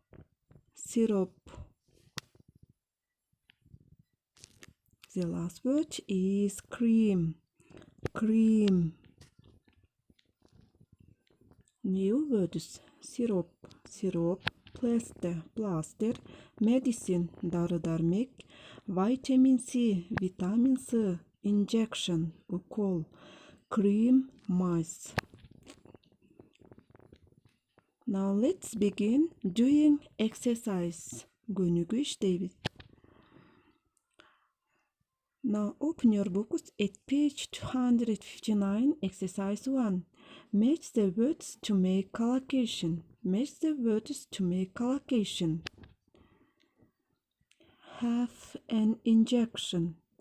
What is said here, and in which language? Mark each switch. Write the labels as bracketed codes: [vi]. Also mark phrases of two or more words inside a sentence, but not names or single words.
[en] The last word is cream. New words: syrup, plaster, medicine, [ky] дары-дармек, vitamin C, vitamin C, injection, укол, cream, мазь. [en] Now let's begin doing exercise. [ky] Көнүгүү иштейбиз. [en] Now open your books at page 259, exercise 1. Match the words to make collocation. Have an injection.